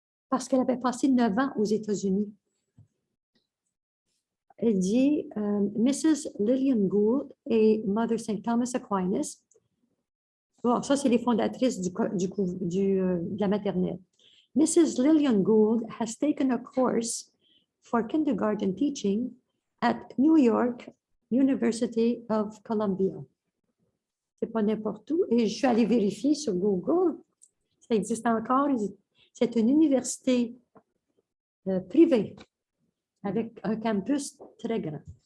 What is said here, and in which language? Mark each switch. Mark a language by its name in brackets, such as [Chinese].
[French] Parce qu'elle avait passé 9 ans aux États-Unis. Elle dit, Mrs. Lillian Gould et Mother St. Thomas Aquinas. Bon, ça, c'est les fondatrices de la maternelle. [English] Mrs. Lillian Gould has taken a course for kindergarten teaching at New York University of Columbia. [French] C'est pas n'importe où. Et je suis allée vérifier sur Google. Ça existe encore. C'est une université privée avec un campus très grand.